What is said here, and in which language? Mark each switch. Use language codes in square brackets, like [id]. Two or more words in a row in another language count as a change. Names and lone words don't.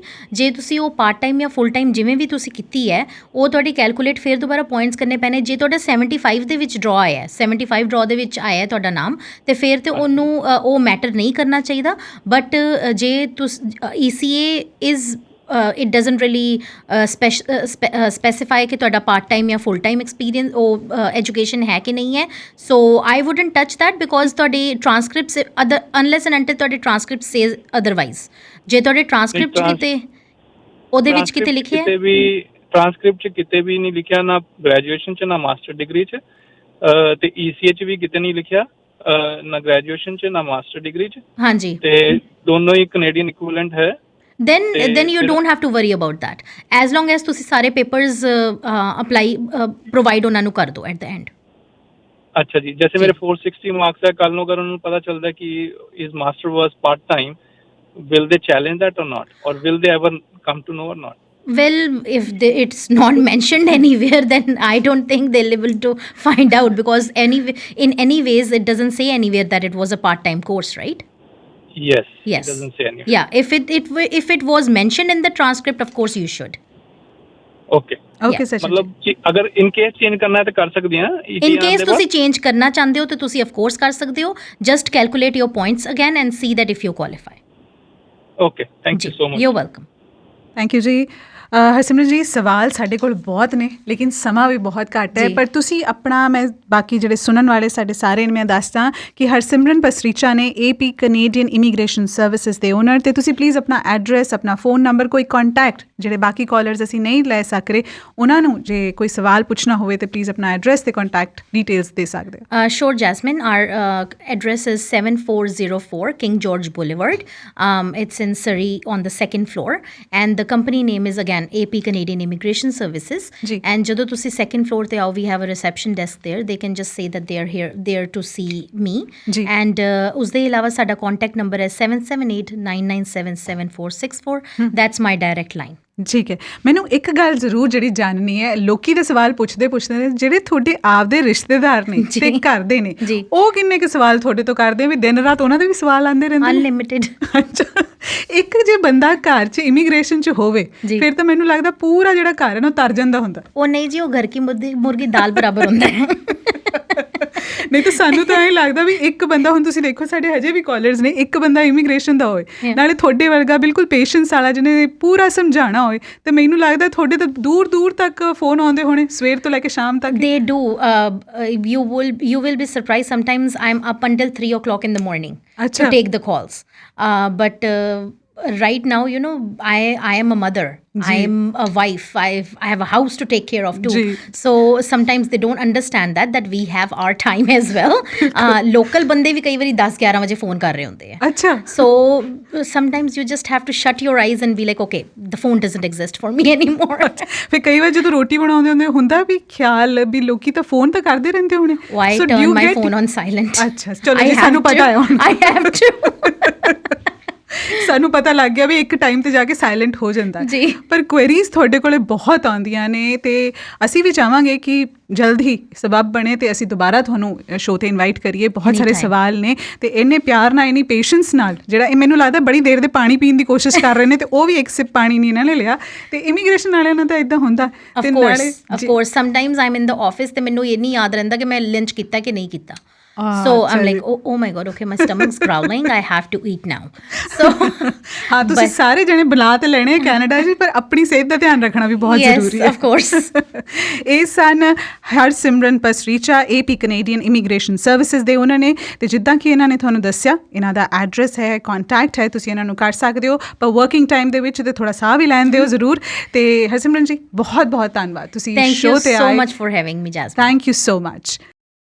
[pa] ਜੇ ਤੁਸੀਂ ਉਹ [en] part time [pa] ਜਾਂ [en] full time [pa] ਜਿਵੇਂ ਵੀ ਤੁਸੀਂ ਕੀਤੀ ਹੈ, ਉਹ ਤੁਹਾਡੀ ਕੈਲਕੂਲੇਟ ਫਿਰ ਦੁਬਾਰਾ ਪੁਆਇੰਟਸ ਕਰਨੇ ਪੈਣੇ। ਜੇ ਤੁਹਾਡਾ 75 ਦੇ ਵਿੱਚ ਡਰਾ ਆਇਆ, 75 ਡਰਾ ਦੇ ਵਿੱਚ ਆਇਆ ਤੁਹਾਡਾ ਨਾਮ, ਤੇ ਫਿਰ ਤੇ ਉਹਨੂੰ ਉਹ ਮੈਟਰ ਨਹੀਂ ਕਰਨਾ ਚਾਹੀਦਾ। ਬਟ ਜੇ ਤੁਸੀਂ ECA [en] is it doesn't really specify [pa] ਕਿ ਤੁਹਾਡਾ [en] part time [pa] ਜਾਂ [en] full time experience [pa] ਉਹ ਐਜੂਕੇਸ਼ਨ ਹੈ ਕਿ ਨਹੀਂ ਹੈ। [en] so I wouldn't touch that because ਤੁਹਾਡੇ ਟ੍ਰਾਂਸਕ੍ਰਿਪਟਸ unless and until ਤੁਹਾਡੇ transcript says otherwise. [pa] ਜੇ ਤੁਹਾਡੇ ਟ੍ਰਾਂਸਕ੍ਰਿਪਟ 'ਚ ਕਿਤੇ ਉਹਦੇ ਵਿੱਚ ਕਿਤੇ ਲਿਖਿਆ ਕਿਤੇ ਵੀ ਟ੍ਰਾਂਸਕ੍ਰਿਪਟ 'ਚ ਕਿਤੇ ਵੀ ਨਹੀਂ ਲਿਖਿਆ, ਨਾ ਗ੍ਰੈਜੂਏਸ਼ਨ 'ਚ ਨਾ [en] master degree [pa] 'ਚ, ਤੇ ECA 'ਚ ਵੀ ਕਿਤੇ ਨਹੀਂ ਲਿਖਿਆ, ਨਾ ਗ੍ਰੈਜੂਏਸ਼ਨ 'ਚ ਨਾ [en] master degree [pa] 'ਚ। ਹਾਂਜੀ, ਤੇ ਦੋਨੋਂ ਹੀ [en] Canadian equivalent [pa] ਹੈ। [en] then you don't have to worry about that as long as [pa] ਤੁਸੀਂ ਸਾਰੇ [en] papers apply provide [pa] ਉਹਨਾਂ ਨੂੰ ਕਰ ਦਿਓ [en] at the end. [pa] ਅੱਛਾ ਜੀ, ਜੈਸੇ ਮੇਰੇ 460 ਮਾਰਕਸ ਹੈ, ਕੱਲ ਨੂੰ ਅਗਰ ਉਹਨਾਂ ਨੂੰ ਪਤਾ ਚੱਲਦਾ ਕਿ ਇਸ [en] master was part time, will they challenge that or not, or will they ever come to know or not? Well, if it's not mentioned anywhere, then I don't think they'll be able to find out, because in any ways it doesn't say anywhere that it was a part-time course, right? Yes. Yes. It doesn't say anywhere. Yeah, if it was mentioned in the transcript, of course you should. Okay. [pa] ਮਤਲਬ ਕਿ ਅਗਰ [en] in case change [pa] ਕਰਨਾ ਹੈ ਤਾਂ ਕਰ ਸਕਦੇ ਹਾਂ। [en] in case [pa] ਤੁਸੀਂ ਚੇਂਜ ਕਰਨਾ ਚਾਹੁੰਦੇ ਹੋ ਤਾਂ ਤੁਸੀਂ [en] of course [pa] ਕਰ ਸਕਦੇ ਹੋ। [en] just calculate your points again and see that if you qualify. okay, thank you so much. you welcome. thank you ਜੀ। [pa] ਹਰਸਿਮਰਨ ਜੀ, ਸਵਾਲ ਸਾਡੇ ਕੋਲ ਬਹੁਤ ਨੇ ਲੇਕਿਨ ਸਮਾਂ ਵੀ ਬਹੁਤ ਘੱਟ ਹੈ, ਪਰ ਤੁਸੀਂ ਆਪਣਾ, ਮੈਂ ਬਾਕੀ ਜਿਹੜੇ ਸੁਣਨ ਵਾਲੇ ਸਾਡੇ ਸਾਰੇ ਨੂੰ ਮੈਂ ਦੱਸਦਾ ਕਿ ਹਰਸਿਮਰਨ ਪਸਰੀਚਾ ਨੇ AP ਕੈਨੇਡੀਅਨ ਇਮੀਗ੍ਰੇਸ਼ਨ ਸਰਵਿਸਿਜ਼ ਦੇ ਓਨਰ, ਤੇ ਤੁਸੀਂ ਪਲੀਜ਼ ਆਪਣਾ ਐਡਰੈਸ, ਆਪਣਾ [en] phone number, [pa] ਕੋਈ ਕੰਟੈਕਟ ਜਿਹੜੇ ਬਾਕੀ ਕਾਲਰਸ ਅਸੀਂ ਨਹੀਂ ਲੈ ਸਕ ਰਹੇ ਉਹਨਾਂ ਨੂੰ ਜੇ ਕੋਈ ਸਵਾਲ ਪੁੱਛਣਾ ਹੋਵੇ ਤਾਂ ਪਲੀਜ਼ ਆਪਣਾ ਐਡਰੈਸ ਤੇ [en] contact details [pa] ਦੇ ਸਕਦੇ ਹੋ। [en] Sure, Jasmine. Our address is 7404 King George Boulevard. It's in Surrey on the 2nd floor, and the company name is again AP Canadian Immigration Services. [pa] And ਜਦੋਂ ਤੁਸੀਂ [en] 2nd floor [pa] ਤੇ ਆਓ, [en] we have a reception desk there. They can just say that they are there to see me. [pa] And ਉਸ ਦੇ ਇਲਾਵਾ ਸਾਡਾ [en] contact number [pa] ਹੈ 7789977464. [en] That's my direct line. [pa] ਠੀਕ ਹੈ। ਮੈਨੂੰ ਇੱਕ ਗੱਲ ਜ਼ਰੂਰ ਜਿਹੜੀ ਜਾਣਨੀ ਹੈ, ਲੋਕੀ ਦੇ ਸਵਾਲ ਪੁੱਛਦੇ ਨੇ ਜਿਹੜੇ ਤੁਹਾਡੇ ਆਪਦੇ ਰਿਸ਼ਤੇਦਾਰ ਨੇ ਤੇ ਘਰ ਦੇ ਨੇ, ਉਹ ਕਿੰਨੇ ਕੁ ਸਵਾਲ ਤੁਹਾਡੇ ਤੋਂ ਕਰਦੇ ਵੀ ਦਿਨ ਰਾਤ ਉਹਨਾਂ ਦੇ ਵੀ ਸਵਾਲ ਆਉਂਦੇ ਰਹਿੰਦੇ? ਅਨਲਿਮਿਟਿਡ। ਅੱਛਾ, ਇੱਕ ਜੇ ਬੰਦਾ ਘਰ 'ਚ ਇਮੀਗ੍ਰੇਸ਼ਨ 'ਚ ਹੋਵੇ ਫਿਰ ਤਾਂ ਮੈਨੂੰ ਲੱਗਦਾ ਪੂਰਾ ਜਿਹੜਾ ਘਰ ਹੈ ਨਾ ਤਰ ਜਾਂਦਾ ਹੁੰਦਾ। ਉਹ ਨਹੀਂ ਜੀ, ਉਹ [hi] घर की मुर्गी दाल बराबर [pa] ਹੁੰਦਾ ਹੈ। ਨਹੀਂ ਤਾਂ ਸਾਨੂੰ ਤਾਂ ਇਹ ਲੱਗਦਾ ਵੀ ਇੱਕ ਬੰਦਾ, ਹੁਣ ਤੁਸੀਂ ਦੇਖੋ ਸਾਡੇ ਹਜੇ ਵੀ ਕਾਲਰਸ ਨੇ, ਇੱਕ ਬੰਦਾ ਇਮੀਗ੍ਰੇਸ਼ਨ ਦਾ ਹੋਏ, ਨਾਲੇ ਤੁਹਾਡੇ ਵਰਗਾ ਬਿਲਕੁਲ ਪੇਸ਼ੈਂਸ ਵਾਲਾ ਜਿਹਨੇ ਪੂਰਾ ਸਮਝਾਉਣਾ ਹੋਏ, ਤੇ ਮੈਨੂੰ ਲੱਗਦਾ ਤੁਹਾਡੇ ਤਾਂ ਦੂਰ ਦੂਰ ਤੱਕ ਫੋਨ ਆਉਂਦੇ ਹੋਣੇ ਸਵੇਰ ਤੋਂ ਲੈ ਕੇ ਸ਼ਾਮ ਤੱਕ। [en] They do. You will be surprised. Sometimes I'm up until 3 o'clock in the morning to take the calls. But right now, you know, I am a mother. I am a wife. I have a house to take care of too. So sometimes they don't understand that we have our time as well. [hi] Local bande भी कई बारी 10-11 बजे phone कर रहे होते हैं। अच्छा। [en] So sometimes you just have to shut your eyes and be like, okay, the phone doesn't exist for me anymore. [pa] ਫਿਰ ਕਈ ਵਾਰ ਜਦੋਂ ਰੋਟੀ ਬਣਾਉਂਦੇ ਹੁੰਦੇ ਹੁੰਦਾ ਵੀ ਖਿਆਲ ਵੀ ਲੋਕੀ ਤਾਂ ਫੋਨ ਤਾਂ ਕਰਦੇ ਰਹਿੰਦੇ ਹੋਣੇ। [en] Why turn my phone on silent? [pa] ਅੱਛਾ, ਚਲੋ ਜੀ, ਸਾਨੂੰ ਪਤਾ ਹੈ ਹੁਣ। [en] I have to. [pa] ਸਾਨੂੰ ਪਤਾ ਲੱਗ ਗਿਆ ਵੀ ਇੱਕ ਟਾਈਮ ਤੇ ਜਾ ਕੇ ਸਾਇਲੈਂਟ ਹੋ ਜਾਂਦਾ ਜੀ। ਪਰ ਕੁਐਰੀਜ਼ ਤੁਹਾਡੇ ਕੋਲੇ ਬਹੁਤ ਆਉਂਦੀਆਂ ਨੇ, ਤੇ ਅਸੀਂ ਵੀ ਚਾਹਾਂਗੇ ਕਿ ਜਲਦ ਹੀ ਸਬਬ ਬਣੇ ਤੇ ਅਸੀਂ ਦੁਬਾਰਾ ਤੁਹਾਨੂੰ ਸ਼ੋਅ 'ਤੇ ਇਨਵਾਈਟ ਕਰੀਏ। ਬਹੁਤ ਸਾਰੇ ਸਵਾਲ ਨੇ ਤੇ ਇੰਨੇ ਪਿਆਰ ਨਾਲ, ਇੰਨੀ ਪੇਸ਼ੈਂਸ ਨਾਲ, ਜਿਹੜਾ ਇਹ ਮੈਨੂੰ ਲੱਗਦਾ ਬੜੀ ਦੇਰ ਦੇ ਪਾਣੀ ਪੀਣ ਦੀ ਕੋਸ਼ਿਸ਼ ਕਰ ਰਹੇ ਨੇ ਤੇ ਉਹ ਵੀ ਇੱਕ ਸਿਪ ਪਾਣੀ ਨਹੀਂ ਇਹਨਾਂ ਨੇ ਲਿਆ। ਤੇ ਇਮੀਗ੍ਰੇਸ਼ਨ ਵਾਲਿਆਂ ਨਾਲ ਤਾਂ ਇੱਦਾਂ ਹੁੰਦਾ। ਤੇ ਨਾਲੇ [en] of course sometimes I am in the office [pa] ਤੇ ਮੈਨੂੰ ਇਹ ਨਹੀਂ ਯਾਦ ਰਹਿੰਦਾ ਕਿ ਮੈਂ ਲੰਚ ਕੀਤਾ ਕਿ ਨਹੀਂ ਕੀਤਾ। [en] So I'm like, oh my God, okay, my stomach's growling. I have to eat now. So [pa] ਹਾਂ, ਤੁਸੀਂ ਸਾਰੇ ਜਣੇ ਬੁਲਾ ਤੇ ਲੈਣੇ ਕੈਨੇਡਾ ਜੀ, ਪਰ ਆਪਣੀ ਸਿਹਤ ਦਾ ਧਿਆਨ ਰੱਖਣਾ ਵੀ ਬਹੁਤ ਜ਼ਰੂਰੀ ਹੈ। [en] Yes, of course. [pa] ਇਹ ਸਨ ਹਰਸਿਮਰਨ ਪਸਰੀਚਾ, AP ਕੈਨੇਡੀਅਨ ਇਮੀਗ੍ਰੇਸ਼ਨ ਸਰਵਿਸਿਜ਼ ਦੇ ਉਹਨਾਂ ਨੇ, ਤੇ ਜਿੱਦਾਂ ਕਿ ਇਹਨਾਂ ਨੇ ਤੁਹਾਨੂੰ ਦੱਸਿਆ, ਇਹਨਾਂ ਦਾ ਐਡਰੈਸ ਹੈ, ਕੰਟੈਕਟ ਹੈ, ਤੁਸੀਂ ਇਹਨਾਂ ਨੂੰ ਕਰ ਸਕਦੇ ਹੋ, ਪਰ [en] working time [pa] ਦੇ ਵਿੱਚ ਤੇ ਥੋੜਾ ਸਾਹ ਵੀ ਲੈਣ ਦਿਓ ਜ਼ਰੂਰ। ਤੇ ਹਰਸਿਮਰਨ ਜੀ, ਬਹੁਤ ਬਹੁਤ ਧੰਨਵਾਦ, ਤੁਸੀਂ ਸ਼ੋਅ ਤੇ ਆਏ। [en] Thank you so much for having me, Jasmine. Thank you so much.